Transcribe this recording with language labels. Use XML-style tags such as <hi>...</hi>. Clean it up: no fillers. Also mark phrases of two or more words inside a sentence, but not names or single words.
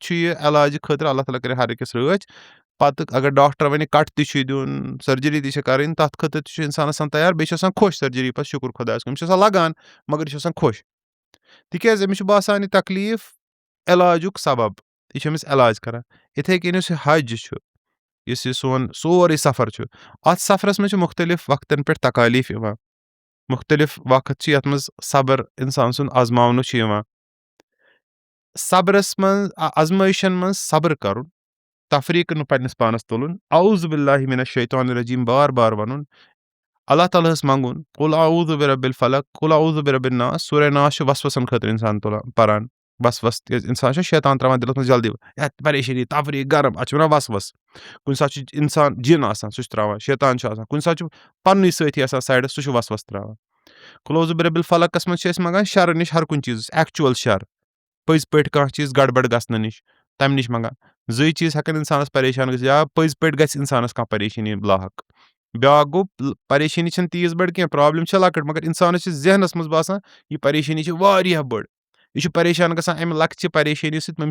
<ks>چھُ یہِ علاجہِ خٲطرٕ اللہ تعالیٰ کَرِ ہر أکِس رٲچھ پَتہٕ اگر ڈاکٹر وَنہِ کَٹ تہِ چھُ دیُن سٔرجری تہِ چھِ کَرٕنۍ تَتھ خٲطرٕ تہِ چھُ اِنسان آسان تیار بیٚیہِ چھُ آسان خۄش سٔرجری پَتہٕ شُکُر خۄدایَس کُن أمِس چھُ آسان لگان مگر یہِ چھُ آسان خۄش تِکیازِ أمِس چھُ باسان یہِ تکلیٖف علاجُک سبب یہِ چھُ أمِس علاج کران یِتھٕے کٔنۍ یُس یہِ حج چھُ یُس یہِ سون سورُے سفر چھُ اَتھ سفرَس منٛز چھِ مُختٔلِف وقتن پٮ۪ٹھ تکالیٖف یِوان مُختٔلِف وقت چھِ یَتھ منٛز صبر اِنسان سُنٛد آزماونہٕ چھُ یِوان صبرس منٛز ازمٲیشن منٛز صبر کَرُن تفریٖقہٕ نہٕ پننِس پانس تُلُن</ks> <ar>اعوذ باللہ من الشیطان الرجیٖم</ar> <ks>بار بار وَنُن اللہ تعالیٰ ہس منٛگُن</ks> <ar>قُل اعوذ برب الفلق قُل اعوذ برب الناس</ar> <ks>سورہ ناس چھُ وسوسن خٲطرٕ اِنسان تُلان پران وسوس تِکیازِ اِنسان چھُ شیطان تراوان دِلس منٛز جلدی پریشٲنی تفریٖق گرم اَتھ چھِ وَنان وسوس کُنہِ ساتہٕ چھُ اِنسان جِن آسان سُہ چھُ تراوان شیطان چھُ آسان کُنہِ ساتہٕ چھُ پننُے سٲتھی آسان سایڈس سُہ چھُ وسوس تراوان</ks> <ar>قُل اعوذ برب</ar> <ks>الفلقس منٛز چھِ أسۍ منٛگان شرٕ نِش ہر کُنہِ چیٖزس ایکچُول شر پٔزۍ پٲٹھۍ کانٛہہ چیٖز گڑبڑ گژھنہٕ نِش تَمہِ نِش منٛگان زٕے چیٖز ہٮ۪کن اِنسانس پریشان گٔژھِتھ یا پٔزۍ پٲٹھۍ گژھِ اِنسانس کانٛہہ پریشٲنی لاحق بیٛاکھ گوٚو پریشٲنی چھنہٕ تیٖژ بٔڑ کینٛہہ پرابلِم چھےٚ لۄکٕٹ مگر اِنسانس چھِ ذہنس منٛز باسان یہِ پریشٲنی چھِ واریاہ بٔڑ یہِ چھُ پریشان گژھان اَمہِ لۄکچہِ پریشٲنی سۭتۍ أمِس</ks>